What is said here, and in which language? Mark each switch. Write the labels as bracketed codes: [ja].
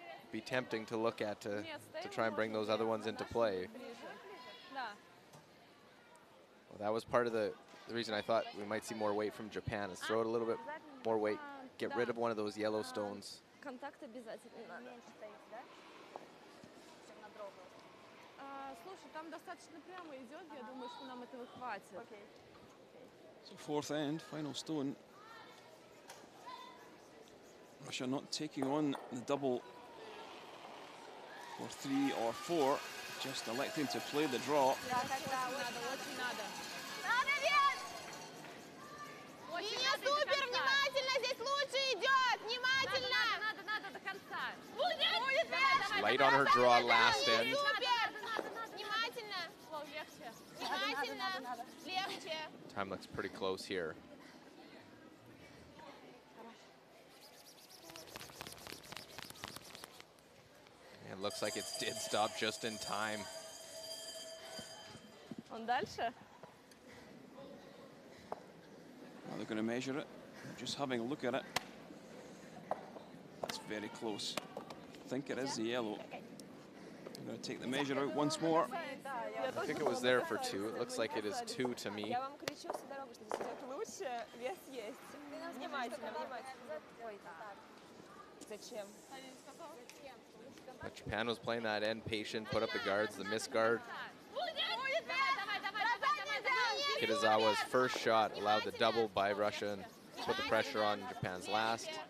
[en] Be tempting to look at to try and bring those other ones into play. Well, that was part of the reason I thought we might see more weight from Japan, is throw it a little bit more weight, get rid of one of those yellow stones. [ru] Контакт обязательно надо. Слушай, там достаточно прямо идет, я думаю, что нам этого хватит. [en] So 4th end, final stone. Russia not taking on the double for 3 or 4, just electing to play the draw. [ru] Линия супер, внимательно, здесь лучше идет, внимательно. Надо до конца. Будет. [en] Light on her draw last end. [ru] Внимательно. Внимательно. Легче. [en] Time looks pretty close here. It looks like it did stop just in time. [ru] Он дальше? [en] Are they going to measure it? Just having a look at it. That's very close. I think it is the yellow. I'm going to take the measure out once more. I think it was there for 2. It looks like it is 2 to me. [ru] Я вам кричу всю дорогу, что здесь идет лучше, вес есть. Внимательно, внимательно. Зачем? [en] But Japan was playing that end patient, put up the guards, the missed guard. Kitazawa's first shot allowed the double by Russia and put the pressure on Japan's last.